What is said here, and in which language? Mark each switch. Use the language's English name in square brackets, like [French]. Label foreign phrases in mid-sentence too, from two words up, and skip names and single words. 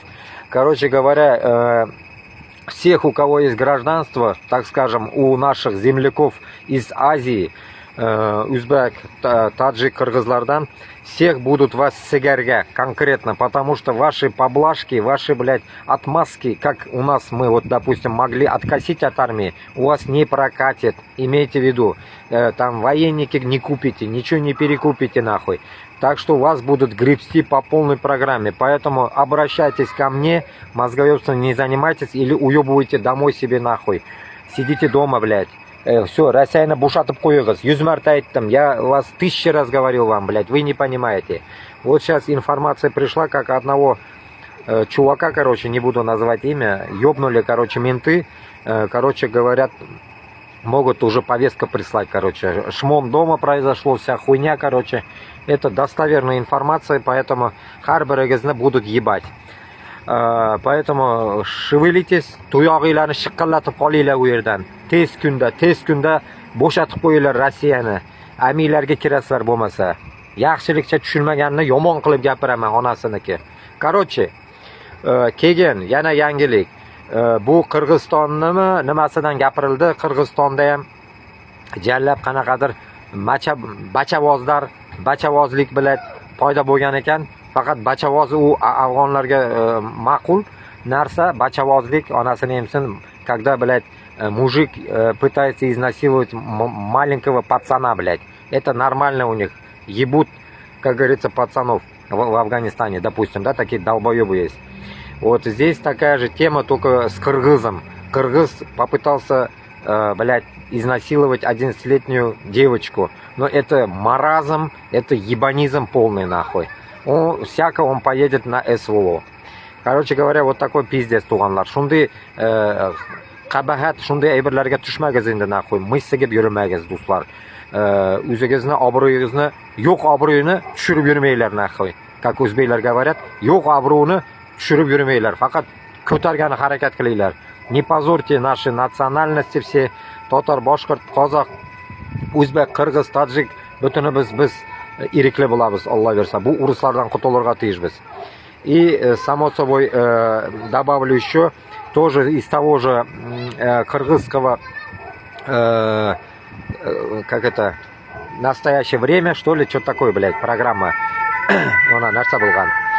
[Russian] Короче говоря, всех, у кого есть гражданство, так скажем, у наших земляков из Азии, Узбек, Таджик, Кыргызлардан, всех будут вас сигарга конкретно, потому что ваши поблажки, ваши, блядь, отмазки, как у нас мы, вот, допустим, могли откосить от армии, у вас не прокатит, имейте в виду, там военники не купите, ничего не перекупите нахуй. Так что вас будут гребсти по полной программе, поэтому обращайтесь ко мне, мозговёбством не занимайтесь или уебывайте домой себе нахуй. Сидите дома, блядь. Все, [Tatar] Россияны бушатып қойығыз. 100 марта айттым. [Russian] Я вас 1000 раз говорил вам, блядь. Вы не понимаете. Вот сейчас информация пришла, как одного чувака, короче, не буду называть имя, ёбнули, короче, менты. Короче, говорят, могут уже повестка прислать, короче. Шмон дома произошло, вся хуйня, короче. Это достоверная информация, поэтому харберегезны будут ебать. Поэтому шевелитесь, [Uzbek] tuyog'inglarni shiqqillatib qolinglar u yerdan. Tez kunda bo'shatib qo'yinglar Rossiyani. Amiylarga kirasizlar bo'lmasa. Yaxshilikcha tushunmaganni yomon qilib gapiraman onasiniki. Короче, keyin yana yangilik. Bu Qirg'izistonnimi nimasidan gapirildi? Qirg'izistonda ham jallab qanaqadir bachavozlik bilan paydo bo'lgan ekan. Faqat bachavoz u afg'onlarga ma'qul narsa, bachavozlik, onasini emsin, [Russian] когда, блядь, мужик пытается изнасиловать маленького пацана, блядь. Это нормально у них. Ебут как говорится, пацанов в Афганистане, допустим, да, такие долбоебы есть. Вот здесь такая же тема, только с кыргызом. Кыргыз попытался, блядь, изнасиловать 11-летнюю девочку. Но это маразм, это ебанизм полный нахуй. Он поедет на СВО. Короче говоря, вот такой пиздец, туганлар. [Uzbek] Шундай qabahat, shunday ayblarga tushmagiz endi naqo'y. Missigib yurmagiz, do'stlar. O'zingizni obro'yingizni, yo'q obro'yini tushirib yurmanglar naqo'y. Как o'zbeklar говорят, yo'q obro'ni tushirib yurmanglar. Faqat ko'targani harakat qilinglar. [Russian] Не позорьте наши национальности все, татар, башкорт, [Uzbek] qozoq, o'zbek, qirg'iz, tojik, butunimiz biz irikli bo'lamiz, Alloh bersa. [Tatar] Бу урыслардан котылырга тиешбез. [Russian] И, само собой, добавлю еще, тоже из того же кыргызского, как это, настоящее время, что ли, что такое, блядь, программа. [Tatar] Она, нарса булган.